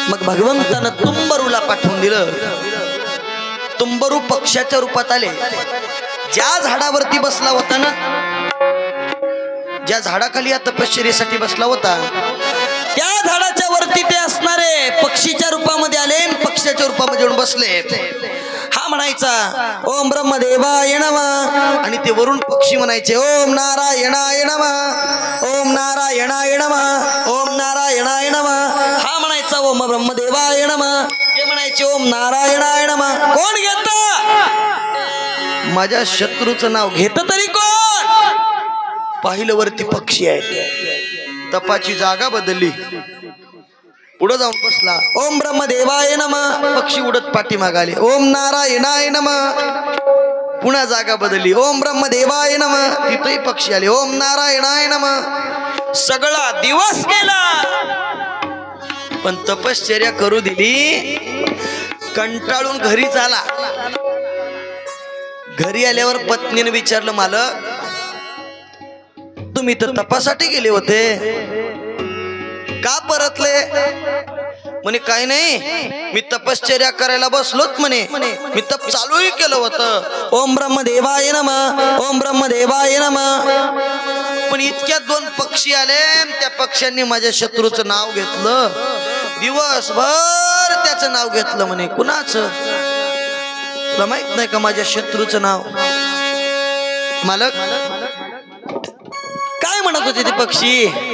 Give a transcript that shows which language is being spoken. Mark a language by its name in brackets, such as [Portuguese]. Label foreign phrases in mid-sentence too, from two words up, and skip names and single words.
[Marathi] मग भगवंतानं तुंबरूला पाठवून दिलं. तुंबरू पक्षाच्या रूपात आले. ज्या झाडावरती बसला होता ना, ज्या झाडाखाली तपश्चर्येसाठी बसला होता, त्या झाडाच्या वरती ते असणारे पक्षीच्या रूपामध्ये आले. पक्षाच्या रूपामध्ये येऊन बसले. हा म्हणायचा [Sanskrit] ओम ब्रह्मदेवाय नमः, [Marathi] आणि ते वरून पक्षी म्हणायचे [Sanskrit] ओम नारायणाय नमः, ओम नारायणाय नमः, ओम नारायणाय नमः. [Marathi] हा म्हणायचा [Sanskrit] ओम ब्रह्मदेवाय नमः, [Marathi] ते म्हणायचे [Sanskrit] ओम नारायणाय नमः. [Marathi] कोण घेत? माझ्या शत्रूचं नाव घेत तरी कोण? पाहिलं वरती पक्षी आहे. तपाची जागा बदलली. पुढे जाऊन बसला. [Sanskrit] ओम ब्रह्मदेवाय नमः, [Marathi] पक्षी उडत पाठीमागे आले. [Sanskrit] ओम नारायणाय नमः, [Marathi] पुन्हा जागा बदलली. [Sanskrit] ओम ब्रह्मदेवाय नमः, [Marathi] तिथेही पक्षी आले. [Sanskrit] ओम नारायणाय नमः. [Marathi] सगळा दिवस गेला पण तपश्चर्या करू दिली. कंटाळून घरी झाला. घरी आल्यावर पत्नीने विचारलं, मालक तुम्ही तर तपासाठी गेले होते, का परतले? म्हणे काही नाही, मी तपश्चर्या करायला बसलोच म्हणे, मी तप चालूही केलं होतं. [Sanskrit] ओम ब्रह्मदेवाय नमः, ओम ब्रह्मदेवाय नमः. [Marathi] पण इतक्यात दोन पक्षी आले. त्या पक्ष्यांनी माझ्या शत्रूचं नाव घेतलं. दिवसभर त्याचं नाव घेतलं. म्हणे कुणाचं? तुला माहित नाही का माझ्या शत्रूचं नाव? मालक काय म्हणत होते ते पक्षी?